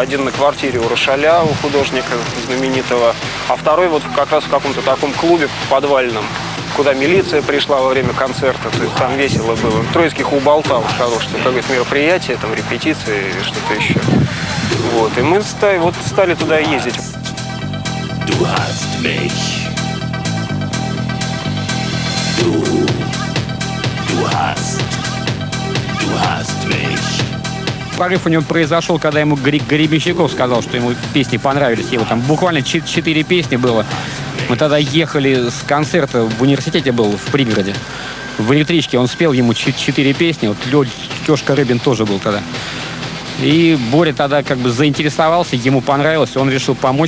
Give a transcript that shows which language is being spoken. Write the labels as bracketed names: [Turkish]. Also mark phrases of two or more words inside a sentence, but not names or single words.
[Russian] Один на квартире у Рошаля, у художника знаменитого, а второй вот как раз в каком-то таком клубе подвальном, куда милиция пришла во время концерта. То есть там весело было. Троицкий уболтал, сказал, что какое-то мероприятие, там репетиции или что-то еще. Вот. И мы стали туда ездить. [German] Du hast mich. Du hast mich. [Russian] Прорыв у него произошел, когда ему Гребенщиков сказал, что ему песни понравились. Его там буквально 4 песни было. Мы тогда ехали с концерта, в университете был, в пригороде. в электричке. Он спел ему 4 песни. Вот Лёшка Рыбин тоже был тогда. И Боря тогда как бы заинтересовался, ему понравилось, он решил помочь.